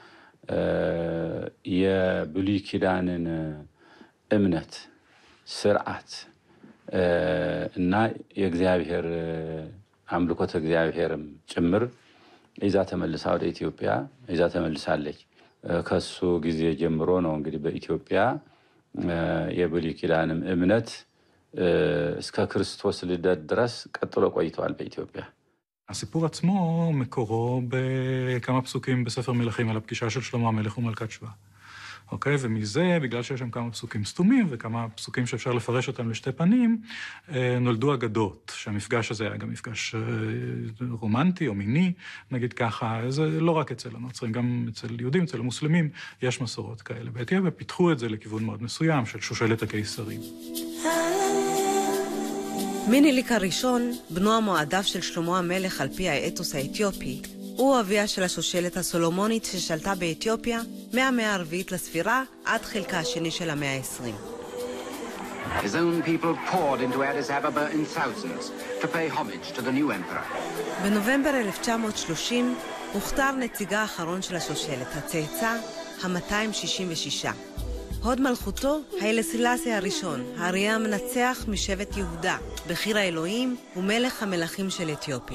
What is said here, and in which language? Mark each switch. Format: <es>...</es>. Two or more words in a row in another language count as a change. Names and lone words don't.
<am>የብሉይ ኪዳንን እምነት ስርዓት እና የእግዚአብሔር አምልኮተ እግዚአብሔርም ጭምር ይዛ ተመልሳ ወደ ኢትዮጵያ ይዛ ተመልሳለች። ከሱ ጊዜ ጀምሮ ነው እንግዲህ በኢትዮጵያ የብሉይ ኪዳንም እምነት እስከ ክርስቶስ ልደት ድረስ ቀጥሎ ቆይቷል በኢትዮጵያ።</am> <he>הסיפור עצמו מקורו בכמה פסוקים בספר מלכים על הפגישה של שלמה המלך ומלכת שבא. אוקיי? ומזה, בגלל שיש שם כמה פסוקים סתומים וכמה פסוקים שאפשר לפרש אותם לשתי פנים, נולדו אגדות, שהמפגש הזה היה גם מפגש רומנטי או מיני, נגיד ככה, זה לא רק אצל הנוצרים, גם אצל יהודים, אצל המוסלמים, יש מסורות כאלה. באתיופיה פיתחו את זה לכיוון מאוד מסוים של שושלת הקיסרים. מיניליק הראשון, בנו המועדף של שלמה המלך על פי האתוס האתיופי, הוא אביה של השושלת הסולומונית ששלטה באתיופיה מהמאה הרביעית לספירה עד חלקה השני של המאה ה-20.</he> <en>His own people poured into Addis Ababa in thousands to pay homage to the new emperor.</en> <he>בנובמבר 1930 הוכתר נציגה האחרון של השושלת, הצאצא ה-266. הוד מלכותו, היילה סילאסי הראשון, האריה המנצח משבט יהודה, בחיר האלוהים ומלך המלכים של אתיופיה.</he>